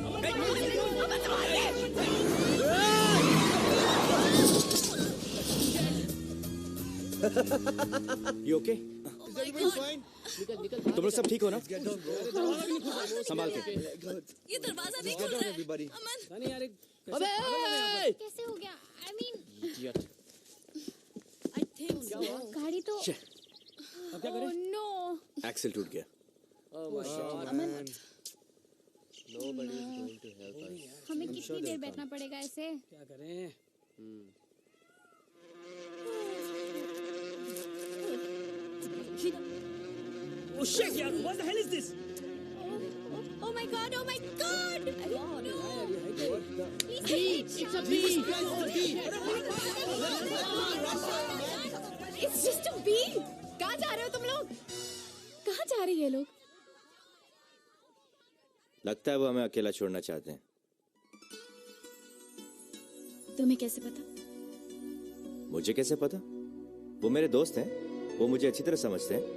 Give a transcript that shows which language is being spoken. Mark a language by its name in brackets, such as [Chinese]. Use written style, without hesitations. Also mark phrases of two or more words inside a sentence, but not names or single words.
[English] You okay? [Hindi] तुम लोग सब ठीक हो ना? संभाल के। ये दरवाजा नहीं खुल रहा है। अमन, अबे कैसे हो गया? [English] I mean I think so. [Hindi] गाड़ी तो [English] Shit. Oh no. [Hindi] एक्सेल टूट गया। हमें कितनी देर बैठना पड़ेगा ऐसे? क्या करें? [English] Oh shit, [Hindi] यार, [English] what the hell is this? It's a bee. It's just a bee. [Hindi] कहाँ जा रहे हो तुम लोग? कहाँ जा रहे हैं ये लोग? लगता है वो हमें अकेला छोड़ना चाहते हैं। तुम्हें कैसे पता? मुझे कैसे पता? वो मेरे दोस्त हैं, वो मुझे अच्छी तरह समझते हैं।